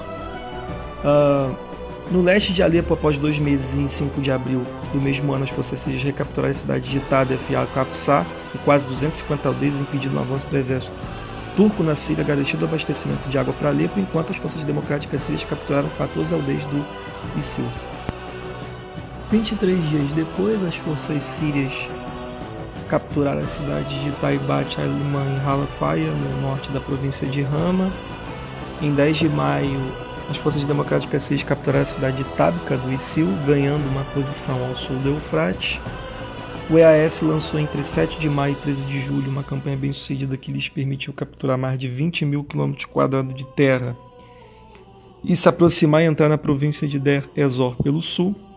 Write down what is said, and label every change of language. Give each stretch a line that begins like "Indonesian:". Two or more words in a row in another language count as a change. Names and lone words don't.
Portuguese: No leste de Alepo, após 2 meses, em 5 de abril do mesmo ano, as forças sírias recapturaram a cidade de Tadef e Al-Qafsah e quase 250 aldeias, impedindo o avanço do exército turco na Síria, garantindo o abastecimento de água para Alepo, enquanto as forças democráticas sírias capturaram 14 aldeias do ISIL. 23 dias depois, as forças sírias capturaram a cidade de Taibat al-Liman em Halafaya, no norte da província de Hama. Em 10 de maio, as forças democráticas sírias capturaram a cidade de Tabqa do ISIL, ganhando uma posição ao sul do Eufrates. O EAS lançou entre 7 de maio e 13 de julho uma campanha bem-sucedida que lhes permitiu capturar mais de 20 mil km² de terra e se aproximar e entrar na província de Deir ez-Zor pelo sul.